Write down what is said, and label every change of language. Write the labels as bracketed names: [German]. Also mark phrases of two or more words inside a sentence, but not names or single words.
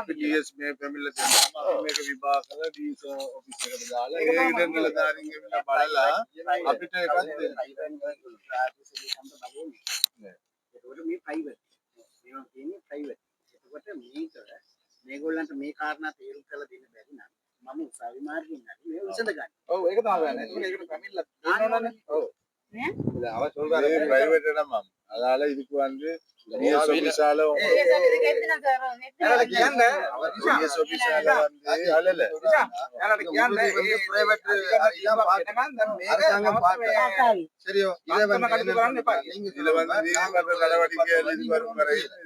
[Sinhala] ඩීඑස් මේ පැමිණිල්ල දෙනවා අපි මේක විභාග කරලා [English] DS office [Sinhala] එකට දාලා ඒ ඉතින් නිලධාරින් ගෙවිලා බලලා අපිට එකක් දෙන්න. ඒකට මේ ප්‍රයිවට්. මේවා කියන්නේ ප්‍රයිවට්. ඒකට මේගොල්ලන්ට මේ කාරණා තේරුම් කරලා දෙන්න බැරි නම් මම උසාවි මාර්ගෙන් හරි මේ විසඳ ගන්න. ඔව් ඒක තමයි ගන්න. ඒකට පැමිණිල්ල දාන්නවනේ. ඔව්. [Tamil] இல்ல அவ சொல்றாரு பிரைவேட் இடமா அதனால இதுக்கு வந்து [English] DS office [Tamil] சரியோ இதுல வந்து நீதிமன்ற நடவடிக்கை வரும் வரை